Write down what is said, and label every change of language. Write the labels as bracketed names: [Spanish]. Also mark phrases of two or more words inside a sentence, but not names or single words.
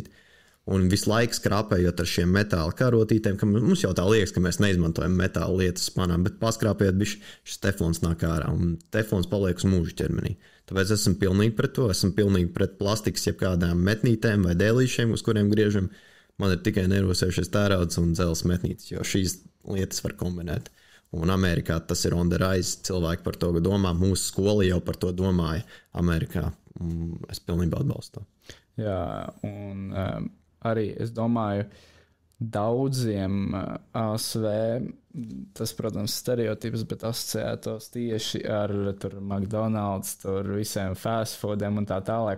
[Latvian] Un visu laiku skrāpējot ar šiem metāla karotītēm, ka mums jau tā liekas, ka mēs neizmantojam metāla lietas panām, bet paskrāpējot, šis teflons nāk ārā, un teflons paliek uz mūžu ķermenī. Tāpēc esmu pilnīgi pret to, esmu pilnīgi pret plastikas jebkādām metnītēm vai dēlīšiem, uz kuriem griežam. Man ir tikai nerūsējušies tērauds un dzelzs metnītes, jo šīs lietas var kombinēt. Un Amerikā tas ir [English] on the rise, [Latvian] cilvēki par to domā, mūsu skola jau par to domāja Amerikā. Es pilnībā atbalstu to. Jā, un arī es domāju, daudziem ASV tas, protams, stereotips, bet asociētos tieši ar McDonald's, visiem [English] fast foodiem [Latvian] un tā tālāk.